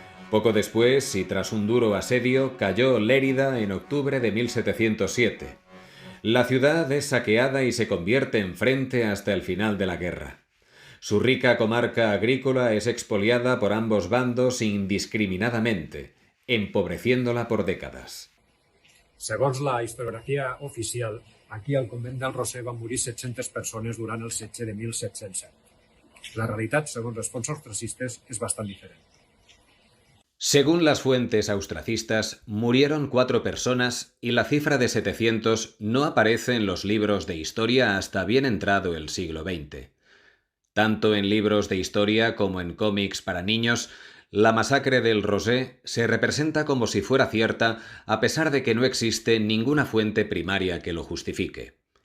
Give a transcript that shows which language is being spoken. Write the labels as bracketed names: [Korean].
[Spanish] Poco después, y tras un duro asedio, cayó Lérida en octubre de 1707. La ciudad es saqueada y se convierte en frente hasta el final de la guerra. Su rica comarca agrícola es expoliada por ambos bandos indiscriminadamente, empobreciéndola por décadas. [Catalan] Segons la historiografia oficial, aquí al convent del Roser van morir 700 persones durant el setge de 1707. La realitat, segons les fonts austracistes, és bastant diferent. [Spanish] Según las fuentes austracistas, murieron 4 personas y la cifra de 700 no aparece en los libros de historia hasta bien entrado el siglo XX. Tanto en libros de historia como en cómics para niños, la masacre del Roser se representa como si fuera cierta, a pesar de que no existe ninguna fuente primaria que lo justifique.